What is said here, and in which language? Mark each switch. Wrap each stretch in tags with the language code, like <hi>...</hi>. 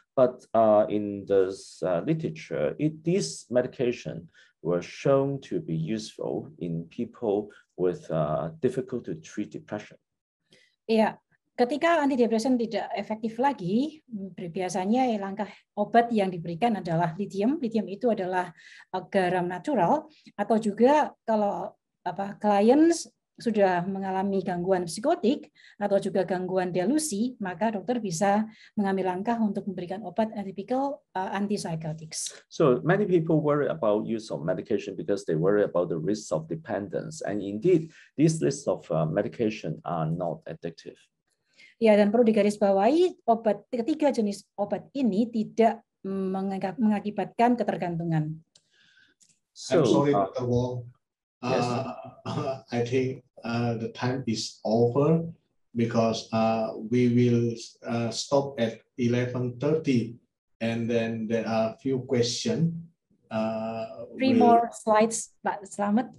<en>But in the literature, these medication were shown to be useful in people with difficult to treat depression.</en> <id>Iya, ketika antidepresan tidak efektif lagi, biasanya langkah obat yang diberikan adalah lithium. Lithium itu adalah garam natural, atau juga kalau klien sudah mengalami gangguan psikotik atau juga gangguan delusi, maka dokter bisa mengambil langkah untuk memberikan obat atypical antipsychotics.</id> <en>So many people worry about use of medication because they worry about the risks of dependence, and indeed these lists of medication are not addictive.</en> <id>Ya, dan perlu digarisbawahi, ketiga jenis obat ini tidak mengakibatkan ketergantungan.</id> <en>So, I'm sorry, Dr. Wong. Yes. I think the time is over because we will stop at 11:30, and then there are a few questions. Three more slides, Pak Slamet.</en>